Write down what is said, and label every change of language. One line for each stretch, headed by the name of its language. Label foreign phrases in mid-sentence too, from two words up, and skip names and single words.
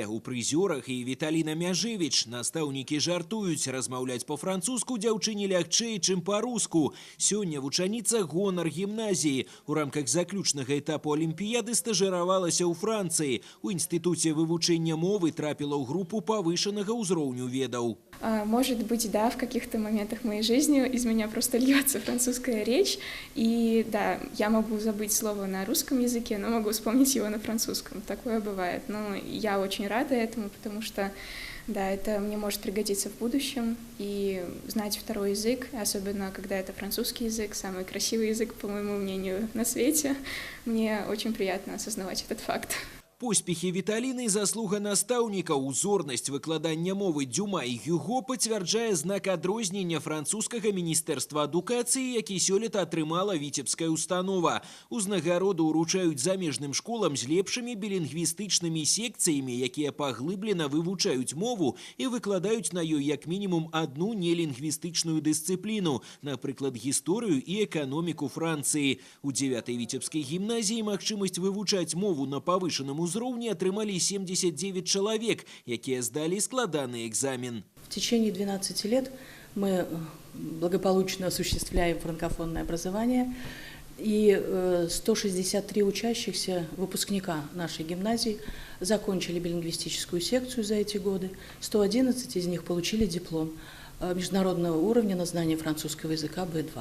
Belarusian: У прызёрах і Віталіна Мяжевіч. Настаўнікі жартуюць, размаўляць па-французску дзяўчыне лягчэй, чым па-руску. Сёння вучаніца гонар гімназіі. У рамках заключнага этапу алімпіяды стажыравалася ў Францыі. У інстытуце вывучэння мовы трапіла ў групу павышанага ўзроўню ведаў.
Russian: Может быть, да, в каких-то моментах моей жизни из меня просто льется французская речь, и да, я могу забыть слово на русском языке, но могу вспомнить его на французском. Такое бывает. Но я очень рада этому, потому что, да, это мне может пригодиться в будущем, и знать второй язык, особенно когда это французский язык, самый красивый язык, по моему мнению, на свете, мне очень приятно осознавать этот факт.
Belarusian: Поспехи Віталіны, заслуга настаўнікаў, узорнасць выкладання мовы Дюма і Гюго пацвярджае знак адрознення французскага міністэрства адукацыі, які сёлета атрымала віцебская установа. Узнагароду ўручаюць замежным школам з лепшымі білінгвістычнымі секцыямі, якія паглыблена вывучаюць мову і выкладаюць на ёй як мінімум адну нелінгвістычную дысцыпліну, напрыклад, гісторыю і эканоміку Францыі. У 9-й Віцебскай гімназіі магчымасць вывучаць мову на павышаным узроўні атрымалі 79 человек, якія сдали складаны экзамен.
Russian: В течение 12 лет мы благополучно осуществляем франкофонное образование, и 163 учащихся выпускника нашей гимназии закончили билингвистическую секцию за эти годы, 111 из них получили диплом международного уровня на знание французского языка B2.